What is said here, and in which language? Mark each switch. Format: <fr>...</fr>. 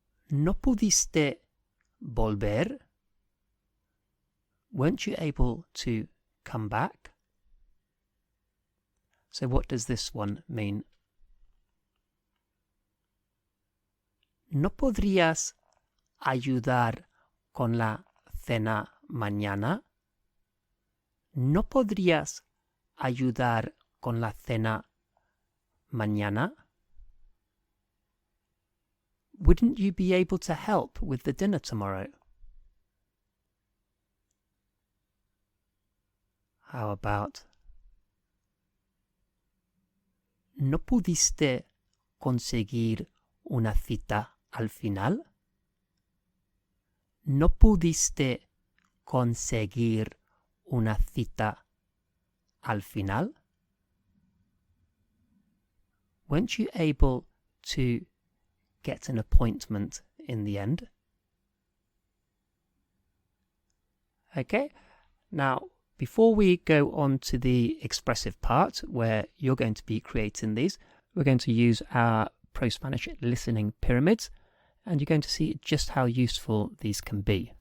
<es>No pudiste volver.</es> <en>Weren't you able to come back? So what does this one mean?</en> <es>¿No podrías ayudar con la cena mañana? ¿No podrías ayudar con la cena mañana?</es> <en>Wouldn't you be able to help with the dinner tomorrow? How about</en> <es>¿no pudiste conseguir una cita al final? ¿No pudiste conseguir una cita al final?</es> <en>Weren't you able to get an appointment in the end? Okay, now before we go on to the expressive part where you're going to be creating these, we're going to use our ProSpanish listening pyramids, and you're going to see just how useful these can be.</en>